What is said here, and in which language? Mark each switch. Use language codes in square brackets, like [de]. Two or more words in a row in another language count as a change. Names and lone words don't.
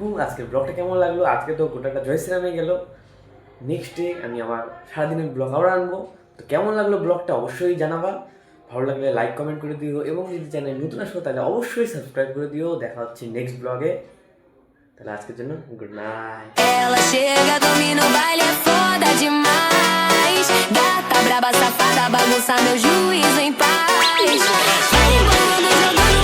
[bn] আজকের ব্লগটা কেমন লাগলো? আজকে তো গোটাটা জয়শ্রীরামে গেল। নেক্সট ডে আমি আমার সারাদিনের ব্লগ আবার আনবো। তো কেমন লাগলো ব্লগটা অবশ্যই জানাবা। ভালো লাগলে লাইক কমেন্ট করে দিও, এবং যদি চ্যানেল নতুন আসো তাহলে অবশ্যই সাবস্ক্রাইব করে দিও। দেখা হচ্ছে নেক্সট ব্লগে। তাহলে আজকের জন্য [en] good night. [pt] Ela chega, domina o baile, é foda demais. Gata braba, safada, bagunça meu juízo em paz. Vai embolando, jogando.